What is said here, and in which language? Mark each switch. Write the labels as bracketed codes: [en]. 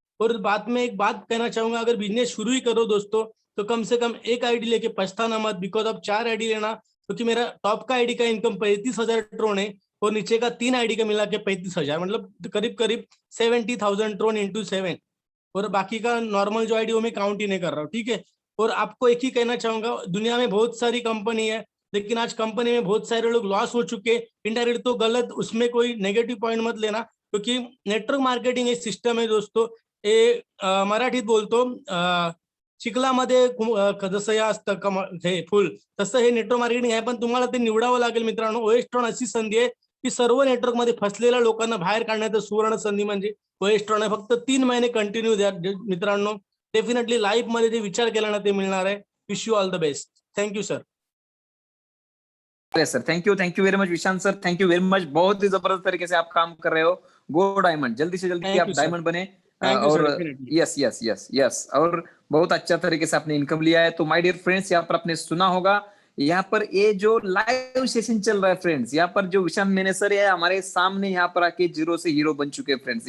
[hi] और बाद में एक बात कहना चाहूंगा, अगर बिजनेस शुरू ही करो दोस्तों तो कम से कम 1 आईडी लेके पछताना मत, बिकॉज अब 4 आईडी लेना, क्योंकि मेरा टॉप का आईडी का इनकम 35,000 ट्रोन है और नीचे का 3 आईडी का मिला के 35,000, मतलब करीब 70,000 ट्रोन इंटू 7। और बाकी का नॉर्मल जो आईडी वो मैं काउंट ही नहीं कर रहा हूँ, ठीक है। और आपको एक ही कहना चाहूंगा, दुनिया में बहुत सारी कंपनी है, लेकिन आज कंपनी में बहुत सारे लोग लॉस हो चुके। इनडायरेक्ट तो गलत, उसमें कोई नेगेटिव पॉइंट मत लेना, क्योंकि नेटवर्क मार्केटिंग एक सिस्टम है दोस्तों। [mr] हे मराठीत बोलतो, चिखलामध्ये जसं हे असतं हे फुल, तसं हे नेटवर्क मार्केटिंग आहे, पण तुम्हाला ते निवडावं लागेल मित्रांनो। ओएस्ट्रॉन अशी संधी आहे की सर्व नेटवर्क मध्ये फसलेल्या लोकांना बाहेर काढण्याचं सुवर्ण संधी म्हणजे ओएस्ट्रॉन आहे। फक्त 3 महिने कंटिन्यू द्या मित्रांनो, डेफिनेटली लाईफ मध्ये जे विचार केला ना ते मिळणार आहे। [en] Wish you all the best. Thank you sir. Sir thank you very much Vishant sir, thank you very much. [hi] बहुत ही जबरदस्त तरीके से आप काम कर रहे हो। गो डायमंड, जल्दी से जल्दी आप डायमंड बने। और यस यस यस यस, और बहुत अच्छा तरीके से आपने इनकम लिया है। तो [en] my dear friends, [hi] यहाँ पर आपने सुना होगा, यहाँ पर ये जो लाइव सेशन चल रहा है फ्रेंड्स, यहाँ पर जो विशांत मेने सर है हमारे सामने यहाँ पर आके जीरो से हीरो बन चुके हैं फ्रेंड्स।